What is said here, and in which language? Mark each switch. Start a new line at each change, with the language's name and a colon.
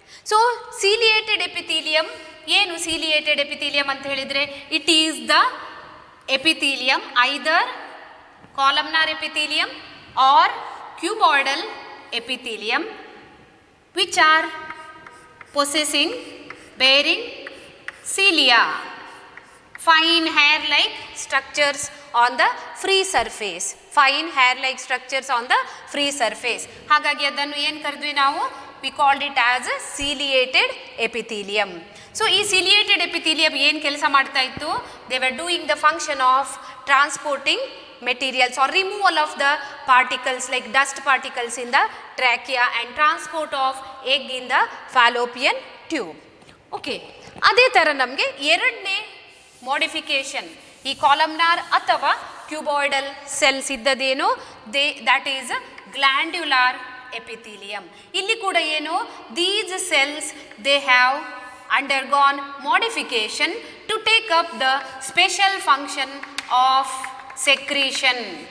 English: so ciliated epithelium
Kannada: ಏನು?
English: ciliated epithelium
Kannada: ಅಂತ ಹೇಳಿದರೆ
English: It is the epithelium either columnar epithelium or cuboidal epithelium which are possessing bearing cilia, fine hair like structures on the free surface, fine hair like structures on the free surface.
Kannada: ಹಾಗಾಗಿ ಅದನ್ನು ಏನು ಕರೆದ್ವಿ ನಾವು?
English: we called it as a ciliated epithelium.
Kannada: So ಈ ciliated epithelium ಏನು ಕೆಲಸ ಮಾಡ್ತಾ ಇತ್ತು?
English: they were doing the function of transporting materials or removal of the particles like dust particles in the trachea and transport of egg in the fallopian tube.
Kannada: Okay, ಅದೇ ಥರ ನಮಗೆ ಎರಡನೇ modification ಈ columnar ಅಥವಾ cuboidal cells ಇದ್ದದೇನು?
English: That is glandular epithelium.
Kannada: ಇಲ್ಲಿ ಕೂಡ ಏನು?
English: These cells they have undergone modification to take up the special function of secretion.